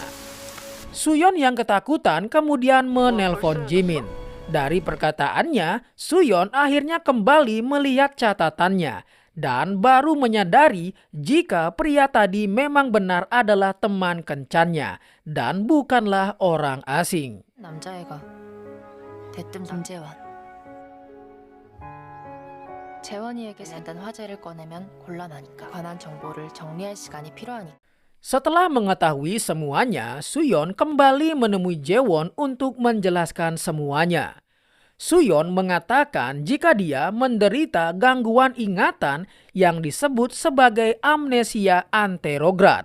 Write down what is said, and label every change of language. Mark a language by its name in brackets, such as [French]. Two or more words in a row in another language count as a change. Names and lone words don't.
[Indonesian] Suyeon yang ketakutan kemudian menelpon Jimin. Dari perkataannya, Suyeon akhirnya kembali melihat catatannya dan baru menyadari jika pria tadi memang benar adalah teman kencannya dan bukanlah orang asing. [Korean] 남자애가 대뜸 김재원. 재원이에게 일단 화제를 꺼내면 곤란하니까 관한 정보를 정리할 시간이 필요하니까. [Indonesian] Setelah mengetahui semuanya, Suyeon kembali menemui Jaewon untuk menjelaskan semuanya. Suyeon mengatakan jika dia menderita gangguan ingatan yang disebut sebagai amnesia anterograd.